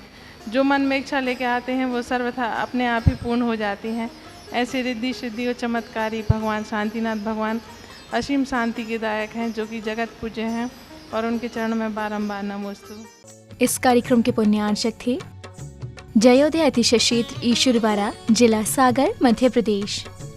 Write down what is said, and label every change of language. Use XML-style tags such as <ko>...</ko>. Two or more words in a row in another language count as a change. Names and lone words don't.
<hi>जो मन में इच्छा लेके आते हैं वो सर्वथा अपने आप ही पूर्ण हो जाती हैं। ऐसे रिद्धि सिद्धि और चमत्कारी भगवान शांतिनाथ भगवान असीम शांति के दायक हैं, जो कि जगत पूज्य हैं और उनके चरण में बारंबार नमोस्तु। इस कार्यक्रम के पुण्यार्चक थे जयोदय अतिशय क्षेत्र ईश्वरवारा, जिला सागर, मध्य प्रदेश।</hi>